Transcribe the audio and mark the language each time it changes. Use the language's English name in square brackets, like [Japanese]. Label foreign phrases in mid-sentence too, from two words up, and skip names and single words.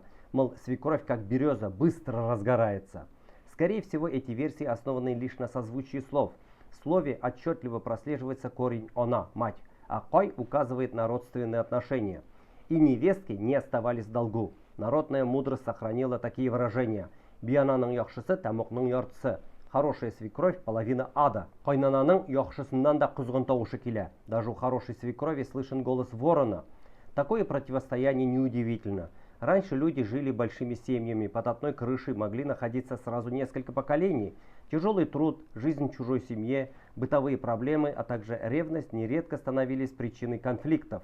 [Russian] Мол, свекровь как береза быстро разгорается. Скорее всего, эти версии основаны лишь на созвучии слов. В слове отчетливо прослеживается корень «она» – мать, а «кой» указывает на родственные отношения. И невестки не оставались в долгу. Народная мудрость сохранила такие выражения. [Tatar] «Биянаның яхшысы тамокның яртысы». [Russian] Хорошая свекровь – половина ада. [Tatar] «Кайнананың яхшысыннан да кузгын тавышы килә». [Russian] Даже у хорошей свекрови слышен голос ворона. Такое противостояние неудивительно. Раньше люди жили большими семьями, под одной крышей могли находиться сразу несколько поколений. Тяжелый труд, жизнь в чужой семье, бытовые проблемы, а также ревность нередко становились причиной конфликтов.